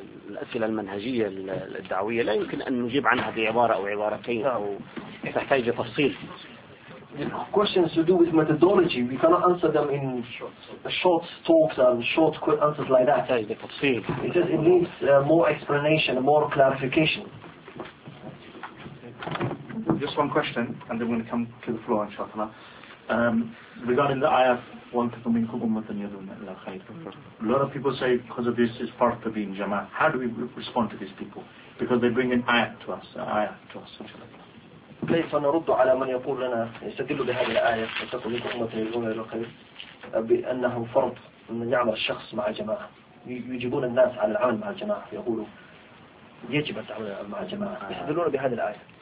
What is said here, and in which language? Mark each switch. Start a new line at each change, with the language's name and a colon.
Arabic: الأسئلة المنهجية الدعوية لا يمكن أن نجيب عنها بعبارة أو عبارتين أو تحتاج تفصيل.
English: Questions to do with methodology, we cannot answer them in short talks and short quick answers like that.
Arabic: تحتاج تفصيل.
English: It says it needs more explanation, more clarification. Just one question, and then we're going to come to the floor, inshallah. Regarding the ayah, a lot of people say because of this is part of being jama'ah. How do we respond to these people? Because they bring an ayah to us.
Arabic: كيف نرد على من يقول لنا يستدل بهذه الآية وتقول لكم أمة يدعون إلى الخير بأنه فرض أن يعمل الشخص مع جماعة؟ يجبون الناس على العمل مع الجماعة، يقولوا يجب التعامل مع جماعة، يستدلون بهذه الآية.